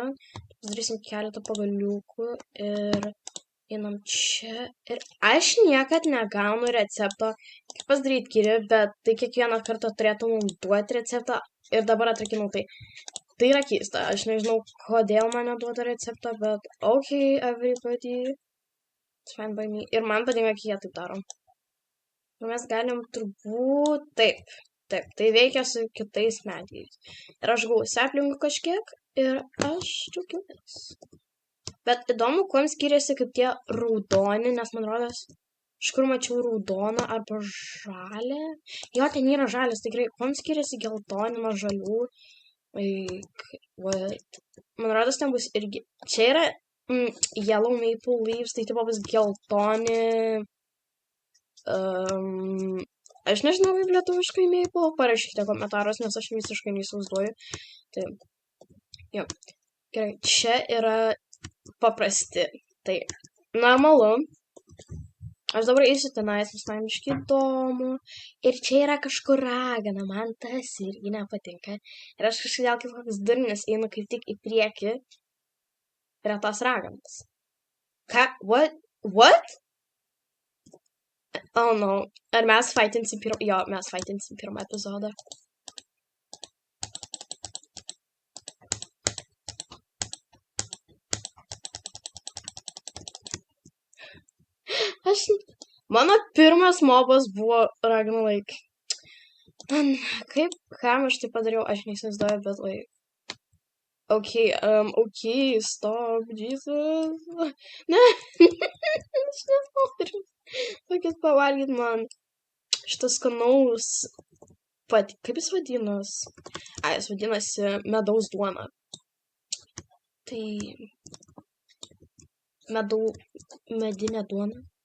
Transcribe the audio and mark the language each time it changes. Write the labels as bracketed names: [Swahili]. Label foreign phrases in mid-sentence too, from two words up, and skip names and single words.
[Lithuanian] Pasidarysim keletą pagaliukų ir einam čia. Ir aš niekad negaunu recepto, kaip pasidaryti kirių, bet tai kiekvieną kartą turėtų mums duoti receptą ir dabar atrakinau tai. Tai yra keista, aš nežinau, kodėl man neduoda receptą, bet [English] okay, everybody, it's fine by me. [Lithuanian] Ir man patinka, kai jie taip daro. Mes galim turbūt taip, tai veikia su kitais medžiais. Ir aš gavau saplingų kažkiek ir aš džiaugiuosi. Bet įdomu, kuom skiriasi kaip tie raudoni, nes man rodos, iš kur mačiau raudoną arba žalę. Jo, ten yra žalis, tikrai, kuom skiriasi geltoni nuo žalių. [English] Like, what? [Lithuanian] Man rodos, ten bus irgi, čia yra [English] yellow maple leaves, [Lithuanian] tai tipo bus geltoni. Aš nežinau, kaip lietuviškai maple, parašykite komentaruose, nes aš visiškai neįsivaizduoju. Tai, jo. Gerai, čia yra paprasti. Tai, normalu. Aš dabar eisiu tenais, nes man biškį įdomu. Ir čia yra kažkur ragana, man tas irgi nepatinka. Ir aš kažkodėl kaip koks durnis einu kaip tik į priekį prie tos raganos. Ką? [English] What? Oh no. [Lithuanian] Ar mes fightinsim pirmą? Jo, mes fightinsim pirmą epizodą. Mano pirmas mobas buvo ragana, like. Kam aš tai padariau, aš neįsivaizduoju, bet, like. [English] Okay, stop, Jesus. [Lithuanian] Ne, aš nenoriu. Tokis pavalgyt man šitas skanaus kaip jis vadinas? Jis vadinasi medaus duona. Tai medinė duona.